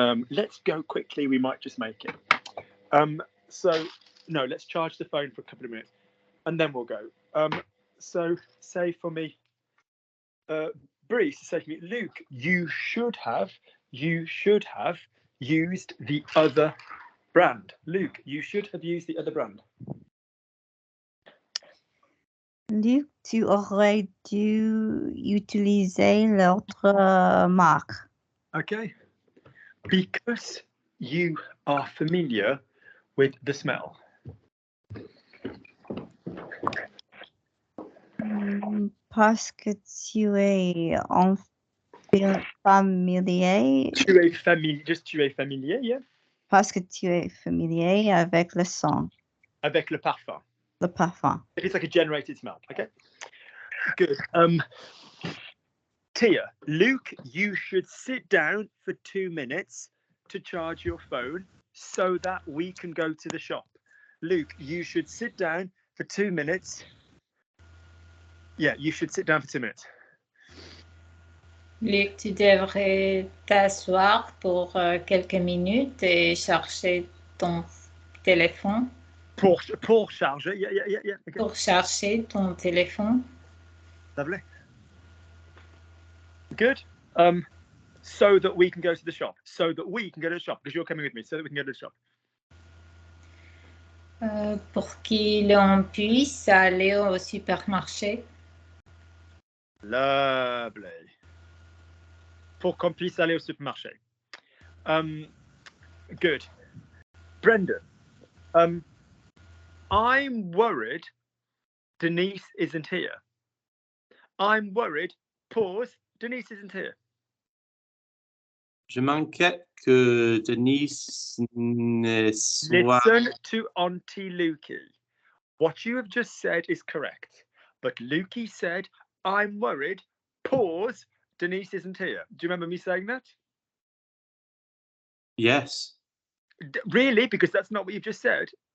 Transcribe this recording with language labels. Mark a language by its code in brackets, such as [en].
[en] Let's go quickly. We might just make it. So no, let's charge the phone for a couple of minutes and then we'll go. So say for me, Bree, say for me, Luke, you should have used the other brand. Luke, you should have used the other brand. [fr] Luc, tu aurais dû utiliser l'autre marque. [en] Okay. Because you are familiar with the smell. [fr] Parce que tu es familier. Tu es familier, yeah? Parce que tu es familier avec le son. Avec le parfum. Le parfum. [en] It's like a generated smell. Okay. Good. Tia, Luke, you should sit down for 2 minutes to charge your phone so that we can go to the shop. Luke, you should sit down for 2 minutes. Yeah, you should sit down for 2 minutes. [fr] Luc, tu devrais t'asseoir pour quelques minutes et charger ton téléphone. Pour charger, yeah. Okay. Pour charger ton téléphone. [en] Lovely. Good. So that we can go to the shop. So that we can go to the shop because you're coming with me. So that we can go to the shop. [fr] Pour qu'on puisse aller au supermarché. [en] Lovely. [fr] Pour qu'on puisse aller au supermarché. [en] Good. Brendan, I'm worried Denise isn't here. I'm worried, pause, Denise isn't here. [fr] Je m'inquiète que Denise ne soit... [en] Listen to Auntie Lukey. What you have just said is correct. But Lukey said, I'm worried, pause, Denise isn't here. Do you remember me saying that? Yes. Really? Because that's not what you've just said.